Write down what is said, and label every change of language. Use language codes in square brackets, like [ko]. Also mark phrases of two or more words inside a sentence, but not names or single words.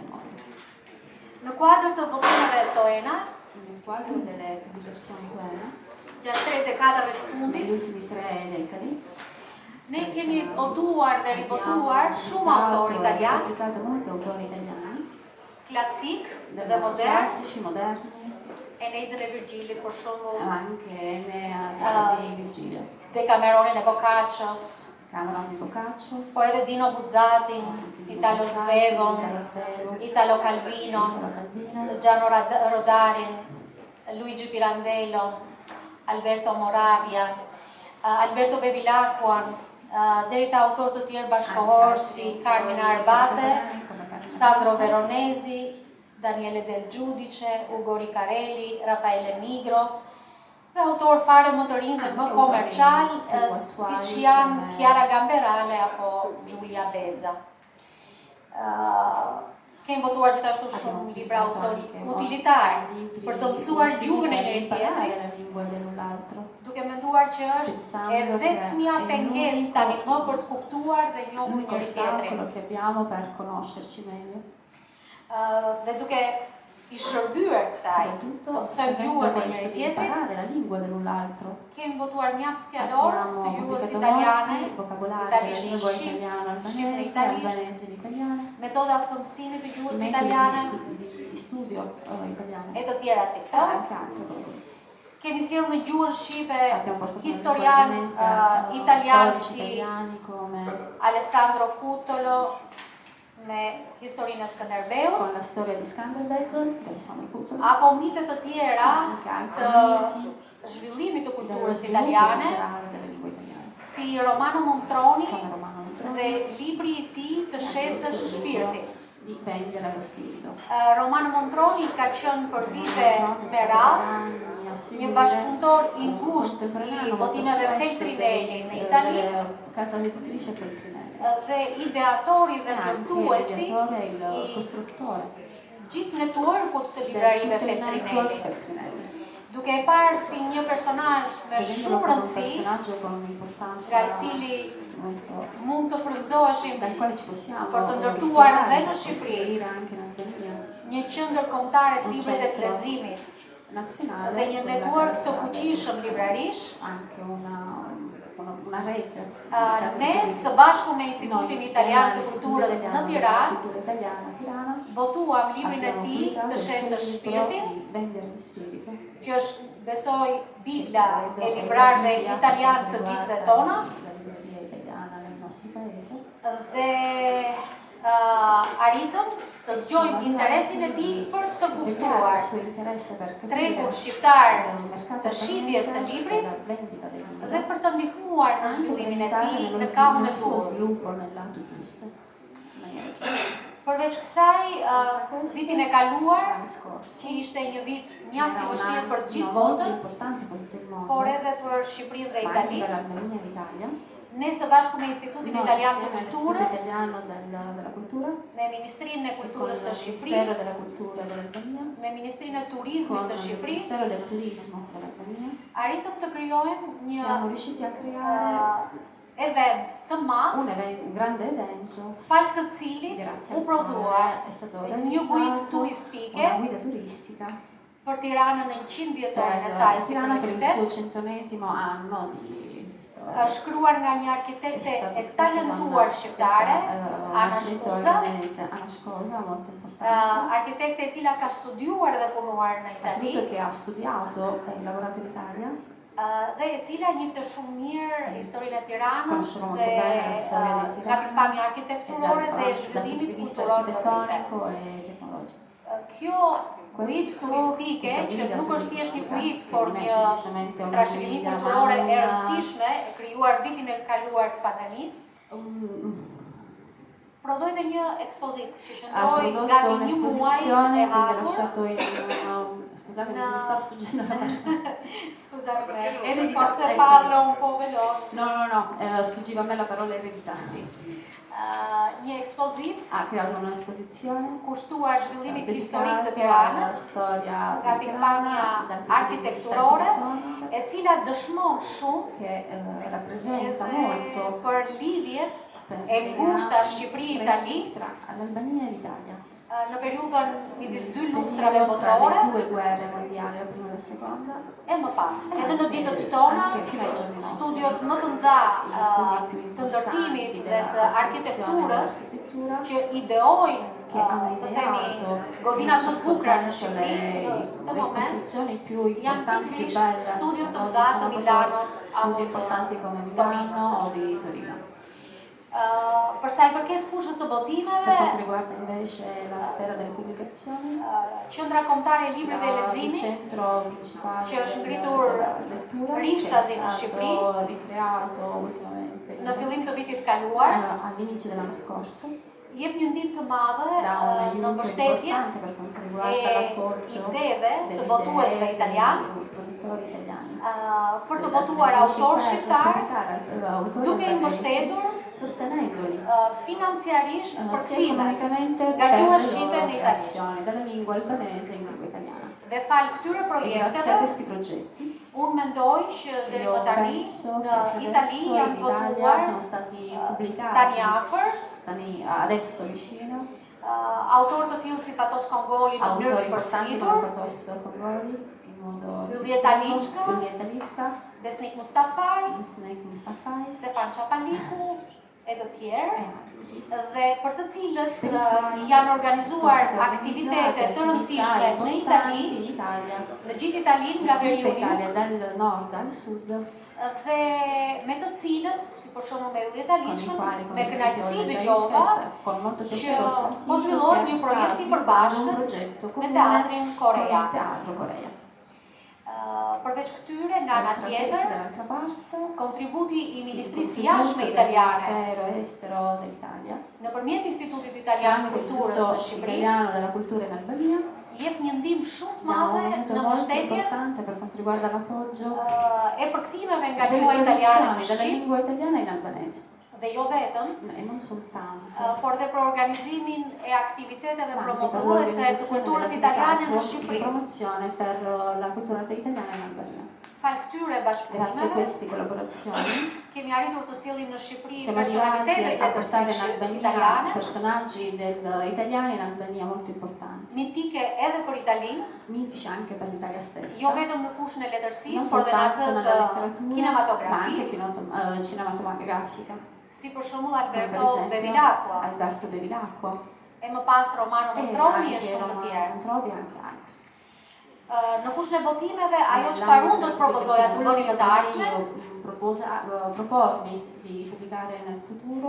[sq] Në kuadër të votimeve Toena, gjatë 3 dekadave të fundit, ne kemi votuar dhe rivotuar shumë autorë italianë, klasik dhe modern, Eneidën e Virgilit për shembull, Decameronin e Boccaccios, por edhe Dino Buzzatin, Italo Svevon, Italo Calvinon, Giano Rodarin, Luigi Pirandello, Alberto Moravian, Alberto Bevilacquan, deri te autorë të tjerë bashkëkohor si Carmina Arbate, Sandro Veronesi, Daniele Del Giudice, Ugo Ricarelli, Raffaele Nigro, dhe autorë fare më të rinj dhe më komercial, siç janë Chiara Gamberale apo Giulia Beza. Kemi votuar gjithashtu shumë libra utilitar për të mësuar gjuhën e njëri tjetrit, duke menduar që është e vetmja pengesë tani më për të kuptuar dhe njohur njëri tjetrin. Dhe duke i shërbyer kësaj, [it] soprattutto [sq] të [it] se [sq] mësojmë gjuhën [it] vengono [sq] e njëri tjetrit. [it] imparare la lingua dell'un l'altro. [sq] Kemi botuar mjaft fjalor [it] Abbiamo [sq] të gjuhës [it] pubblicato [sq] italiane, [it] molti vocabolari della [sq] italisht në [it] lingua [sq] shqip, [it] italiano [sq] shqip në [it] albanese, [sq] italisht, [it] albanese in italiano, [sq] metoda të mësimit të [it] i [sq] gjuhës [it] metodi [sq] italiane [it] di studio italiano [sq] e të tjera si [it] e [sq] këto. [it] anche altro come questo. [sq] Kemi sjellë në gjuhën shqipe [it] Abbiamo portato [sq] historian italian [it] storici [sq] si [it] italiani come [sq] Alessandro Cutolo me historinë e Skënderbeut, [it] con la storia di Skanderbeg, di Alessandro Cutolo, [sq] apo mite të tjera [it] anche altri [sq] të [it] miti [sq] zhvillimit të [it] dello [sq] kulturës [it] sviluppo [sq] italiane, [it] culturale della lingua italiana, [sq] si Romano Montroni [it] come Romano Montroni, [sq] dhe libri i tij të shesës Shpirti. [it] di vendere allo spirito. [sq] Romano Montroni ka qenë për vite me radhë një bashkëpunëtor i ngushtë i botimeve Feltrinelli në Itali [it] Casa editrice Feltrinelli. [sq] Dhe ideatori dhe [it] Anche [sq] ndërtuesi [it] l'ideatore e il [sq] i [it] costruttore [sq] gjithë networkut të [it] del [sq] librarive [it] tutto il network [sq] Feltrinelli. [it] Feltrinelli. [sq] Duke e parë si një personazh me [it] Vedendolo [sq] shumë [it] come un [sq] rëndësi, [it] personaggio con un'importanza [sq] nga i cili [it] molto [sq] mund të frymëzoheshim [it] dal quale ci possiamo [sq] për të ndërtuar [it] ispirare, [sq] dhe në Shqipëri [it] costruire anche in Albania [sq] një qendër kombëtare të librit e të leximit [it] nazionale [sq] dhe një [it] quella [sq] network [it] che [sq] të [it] è [sq] fuqishëm librarish, [it] anche una rete di case [sq] ne [it] editrici. [sq] së bashku me [it] Noi [sq] Institutin [it] insieme [sq] Italian të [it] all'Istituto [sq] Kulturës në [it] Italiano [sq] Tiranë, [it] di Cultura Italiana a Tirana [sq] botuam librin e [it] abbiamo [sq] tij [it] pubblicato [sq] të [it] il suo [sq] shesës [it] libro [sq] Shpirti, [it] di Vendere di Spirito, [sq] që është besoj Bibla e librarve italian të ditëve tona, [it] la libreria italiana nel nostro paese, [sq] dhe arritëm të zgjojmë interesin e tij për të [it] sviluppare [sq] kuptuar [it] il suo interesse per capire [sq] tregun shqiptar [it] il mercato [sq] të shitjes së [it] albanese, [sq] librit [it] della vendita del libro, [sq] dhe për të ndihmuar në [it] anche per [sq] zhvillimin e [it] aiutare [sq] tij [it] nello [sq] në kamën e [it] suo [sq] dur. [it] sviluppo nel lato giusto, in maniera giusta. [sq] Përveç kësaj, vitin e kaluar, [it] L'anno scorso [sq] që ishte një vit mjaft i [it] era [sq] vështirë për të gjithë [it] una volta [sq] botën, [it] importante per tutto il mondo, [sq] por edhe për Shqipërinë dhe [it] ma anche [sq] Italinë, [it] per l'Albania e l'Italia. [sq] ne së bashku me Institutin [it] Noi [sq] Italian të [it] insieme all'Istituto [sq] Kulturës, [it] Italiano della Cultura, [sq] me Ministrinë e [it] con [sq] Kulturës [it] il [sq] të [it] Ministero [sq] Shqipërisë, [it] della Cultura dell'Albania, [sq] me Ministrinë e Turizmit [it] con [sq] të [it] il [sq] Shqipërisë, [it] Ministero del Turismo dell'Albania, [sq] arritëm të krijojmë një [it] siamo riusciti a creare [sq] event të madh, [it] un grande evento, [sq] fal të cilit [it] grazie [sq] u [it] al [sq] prodhua [it] quale è stato [sq] një guidë [it] organizzato [sq] turistike [it] una guida turistica [sq] për Tiranën në 100 vjetorin e [it] per [sq] saj si [it] Tirana per il suo [sq] qytet, [it] 100esimo anno di storia. [sq] shkruar nga një arkitekte e talentuar shqiptare, Ana Shkuza, [it] Ana Scosa, molto importante, [sq] arkitekte e cila ka studiuar dhe punuar në Itali, [it] appunto che ha studiato e lavorato in Italia, [sq] dhe e cila njifte shumë mirë historinë e Tiranës [it] conoscono molto [sq] dhe [it] bene la storia di [sq] nga [it] Tirana [sq] pikpamja e arkitekturore dhe [it] dal punto [sq] zhvillimit [it] di vista [sq] kulturor [it] architettonico e tecnologico. [sq] Kjo guidë turistike, që nuk është thjesht një guidë, por një trashëgimi kulturore e rëndësishme, e krijuar vitin e kaluar të pandemisë, prodhoi dhe një ekspozit që [it] Ha [sq] qëndroi [it] prodotto [sq] gati një muaj [it] un'esposizione [sq] e [it] quindi ha [sq] hapur. [it] lasciato scusate No. mi sta sfuggendo la parola. Scusami, Eredità, forse ecco. parlo un po' veloce. No, sfuggiva a me la parola eredità. [sq] Një ekspozit [it] Ha creato un'esposizione [sq] kushtuar zhvillimit historik [it] dedicata [sq] të [it] alla [sq] Tiranës, [it] storia [sq] nga [it] di [sq] pikpamja [it] Tirana dal punto di vista [sq] arkitekturore, [it] architettonico [sq] e cila dëshmon shumë [it] che rappresenta [sq] edhe [it] molto [sq] për lidhjet [it] per [sq] e ngushta [it] legami [sq] Shqipëri-Itali [it] stretti tra l'Albania e l'Italia. [sq] në periudhën midis dy [it] Periodo [sq] luftrave [it] tra le [sq] botërore [it] due guerre mondiali, la prima e la seconda, [sq] e më pas. Edhe në ditët tona, [it] anche fino ai giorni nostri. [sq] studiot më të mëdha [it] Gli studi più [sq] të [it] importanti [sq] ndërtimit dhe [it] della [sq] të [it] costruzione [sq] arkitekturës [it] dell'architettura [sq] që ideojnë [it] che hanno [sq] të themi [it] ideato [sq] godinat [it] in [sq] më [it] un [sq] të [it] certo [sq] bukura në [it] senso [sq] Shqipëri në këtë [it] le [sq] moment, [it] costruzioni più [sq] janë [it] importanti, più [sq] pikërisht [it] belle [sq] studiot të [it] ad [sq] mëdha [it] oggi [sq] të [it] sono [sq] Milanos [it] proprio studi importanti come Milano o di Torino. [sq] Për sa i përket fushës së [it] Per [sq] botimeve, [it] quanto riguarda invece la sfera delle pubblicazioni, [sq] Qendra Kombëtare e Librit dhe [it] il [sq] Leximit, [it] centro principale [sq] që është ngritur [it] della lettura che è [sq] Rishtazi në [it] stato [sq] Shqipëri [it] ricreato ultimamente [sq] në fillim të vitit kaluar, [it] all'inizio dell'anno scorso, [sq] jep një ndihmë të madhe [it] dà un [sq] në [it] aiuto [sq] mbështetje [it] importante per quanto riguarda [sq] e [it] l'appoggio [sq] ideve të [it] delle [sq] botuesve [it] idee [sq] italian, [it] dei produttori italiani. [sq] për të botuar autor shqiptar, duke i [it] autori [sq] mbështetur [it] sostenendoli [sq] financiarisht për [it] sia [sq] kthimet [it] economicamente [sq] nga [it] per [sq] gjuha [it] le [sq] shqipe [it] loro [sq] në italianë. [it] creazioni, dalla lingua albanese in lingua italiana. [sq] Dhe fal këtyre [it] E grazie a [sq] projekteve, [it] questi progetti [sq] unë mendoj që deri [it] io [sq] më tani [it] penso [sq] në [it] che [sq] Itali [it] adesso [sq] janë [it] in Italia [sq] botuar [it] sono stati [sq] tani [it] pubblicati [sq] afër [it] adesso vicino [sq] autor të tillë si Fatos Kongoli në mënyrë [it] Autori [sq] të [it] importanti come [sq] përsëritur, [it] Fatos Kongoli, in modo [sq] Julieta Liçka. [it] Julieta Liçka, [sq] Besnik Mustafaj, [it] Besnik Mustafaj [sq] Stefan Çapaliku e të tjerë, [it] e altri. [sq] dhe për të cilët janë organizuar aktivitete të rëndësishme në Itali, [it] in Italia, [sq] në gjithë Italinë nga [it] in tutta [sq] veriuni, [it] Italia, dal nord al sud, [sq] dhe me të cilët, si për shembull me Julieta [it] con i [sq] Liçkën, [it] quali, [sq] me [it] come [sq] kënaqësi [it] Julieta [sq] dëgjova [it] Liçka, con molto [sq] që [it] piacere ho sentito [sq] po zhvillohet [it] che [sq] një [it] sta [sq] projekt i [it] sviluppando un [sq] përbashkët [it] progetto [sq] me [it] comune [sq] teatrin [it] con [sq] korean. [it] il Teatro Corea. [sq] Përveç këtyre, nga ana [it] Oltre a questo, [sq] tjetër, [it] dall'altra parte, [sq] kontributi i [it] il [sq] Ministrisë [it] contributo [sq] Jashtme [it] del [sq] Italiane [it] Ministero Estero dell'Italia, [sq] nëpërmjet Institutit Italian të [it] tramite [sq] Kulturës [it] l'Istituto [sq] në Shqipëri, [it] Italiano della Cultura in Albania, [sq] jep një ndihmë shumë të [it] dà un [sq] madhe [it] aiuto [sq] në [it] molto [sq] mbështetje [it] importante per quanto riguarda l'appoggio [sq] e përkthimeve nga [it] delle [sq] gjuha italiane në [it] traduzioni dalla [sq] shqip [it] lingua italiana in albanese, [sq] dhe jo vetëm, [it] e non soltanto, [sq] por dhe për organizimin e aktiviteteve [it] ma anche per [sq] promovuese të [it] l'organizzazione [sq] kulturës [it] dell'attività [sq] italiane në [it] di [sq] Shqipëri. [it] promozione per la cultura italiana in Albania. [sq] Fal këtyre [it] Grazie a [sq] bashkëpunimeve, [it] queste collaborazioni [sq] kemi arritur të sillim në Shqipëri [it] siamo arrivati [sq] personalitetet [it] a portare in [sq] letërsisë [it] Albania [sq] italiane, [it] personaggi italiani in Albania molto importanti, [sq] mitike edhe për Italinë, [it] mitici anche per l'Italia stessa. [sq] jo vetëm në fushën e [it] Non [sq] letërsisë, por dhe në [it] soltanto [sq] atë [it] nella [sq] të [it] letteratura, ma anche [sq] kinematografisë, [it] cinematografica, [sq] si për shembull [it] come per [sq] Alberto [it] esempio [sq] Bevilacqua, [it] Alberto Bevilacqua [sq] e më pas Romano [it] e [sq] Montroni e [it] anche [sq] shumë të [it] Romano [sq] tjerë. [it] Montrovi e anche altri. [sq] Në fushën e botimeve, ajo çfarë unë do të propozoja të bëni në të ardhmen, [it] propormi di pubblicare nel futuro